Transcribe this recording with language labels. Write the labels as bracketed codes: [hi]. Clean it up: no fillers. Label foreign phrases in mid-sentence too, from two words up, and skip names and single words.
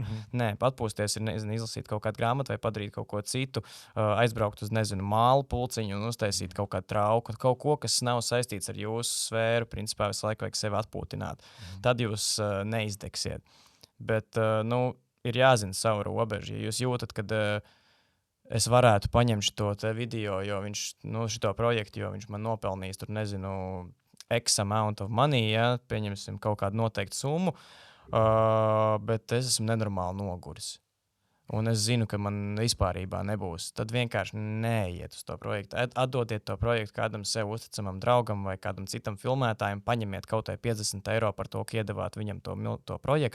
[lv] Nē, atpūsties ir izlasīt kaut kādu grāmatu vai padarīt kaut ko citu, aizbraukt uz, mālu pulciņu un uztaisīt kaut kādu trauku, kaut ko, kas nav saistīts ar jūsu sfēru. Principā visu laiku vajag sevi atpūtināt. Tad jūs neizdegsiet. Bet, ir jāzina savu robežu. Ja jūs jūtat, ka es varētu paņemt šo video, jo viņš, šito projektu, jo viņš man nopelnīs, tur nezinu, [en] X amount of money, [lv] ja, pieņemsim kaut kādu noteiktu summu, bet es esmu nenormāli noguris. Un es zinu, ka man vispārībā nebūs. Tad vienkārši neiet uz to projektu. Atdodiet to projektu kādam sev uzticamam draugam vai kādam citam filmētājam, paņemiet kaut vai 50 eiro par to, ka iedevāt viņam to projektu.